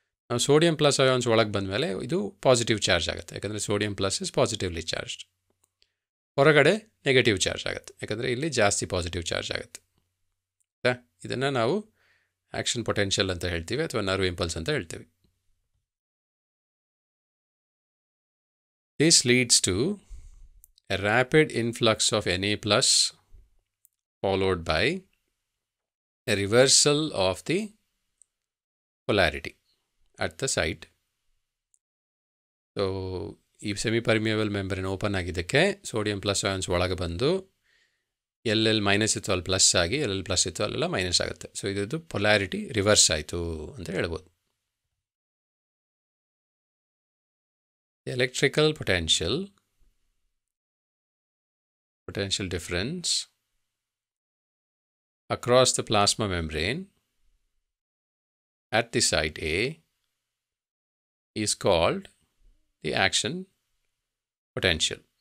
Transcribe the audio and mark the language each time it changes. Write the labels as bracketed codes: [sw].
[kn] ನಾವು sodium plus ions ಒಳಗೆ ಬಂದಮೇಲೆ ಇದು ಪಾಸಿಟಿವ್ ಚಾರ್ಜ್ ಆಗುತ್ತೆ, ಯಾಕಂದರೆ [en] Sodium plus is positively charged. [kn] ಹೊರಗಡೆ ನೆಗೆಟಿವ್ ಚಾರ್ಜ್ ಆಗುತ್ತೆ, ಯಾಕಂದರೆ ಇಲ್ಲಿ ಜಾಸ್ತಿ ಪಾಸಿಟಿವ್ ಚಾರ್ಜ್ ಆಗುತ್ತೆ. ಇದನ್ನು ನಾವು ಆ್ಯಕ್ಷನ್ ಪೊಟೆನ್ಷಿಯಲ್ ಅಂತ ಹೇಳ್ತೀವಿ, ಅಥವಾ ನರ್ವ್ ಇಂಪಲ್ಸ್ ಅಂತ ಹೇಳ್ತೀವಿ. [en] This leads to a rapid influx of Na plus followed by a reversal of the polarity at the site. [kn] So ಈ ಸೆಮಿ ಪರ್ಮಿಯಬಲ್ ಮೆಂಬ್ರೇನ್ ಓಪನ್ ಆಗಿದ್ದಕ್ಕೆ ಸೋಡಿಯಂ ಪ್ಲಸ್ ಅಯಾನ್ಸ್ ಒಳಗೆ ಬಂದು ಎಲ್ಲೆಲ್ಲಿ ಮೈನಸ್ ಇತ್ತು ಅಲ್ಲಿ ಪ್ಲಸ್ ಆಗಿ, ಎಲ್ಲೆಲ್ಲಿ ಪ್ಲಸ್ ಇತ್ತು ಅಲ್ಲೆಲ್ಲ ಮೈನಸ್ ಆಗುತ್ತೆ. ಸೊ ಇದು ಪೊಲ್ಯಾರಿಟಿ ರಿವರ್ಸ್ ಆಯಿತು ಅಂತ ಹೇಳ್ಬೋದು. [en] Electrical potential difference across the plasma membrane at the site A is called the action potential.